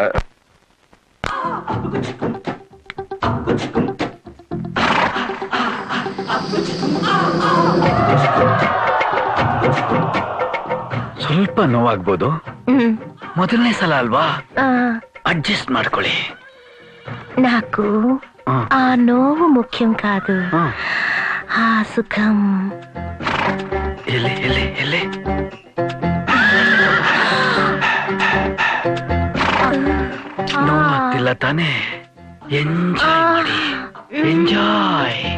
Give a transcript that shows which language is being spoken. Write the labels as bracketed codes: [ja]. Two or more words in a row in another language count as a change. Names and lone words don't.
[kn] ಸ್ವಲ್ಪ ನೋವಾಗ್ಬೋದು, ಮೊದಲನೇ ಸಲ ಅಲ್ವಾ, ಅಡ್ಜಸ್ಟ್ ಮಾಡ್ಕೊಳ್ಳಿ. [te] నాకు ఆ నోవు ముఖ్యం కాదు, ఆ సుఖం. [kn] ಎಲ್ಲಿ ಎಲ್ಲಿ ಎಲ್ಲಿ? ನೋವಾಗ್ತಿಲ್ಲ ತಾನೇ? ಎಂಜಾಯ್ ಮಾಡಿ, ಎಂಜಾಯ್.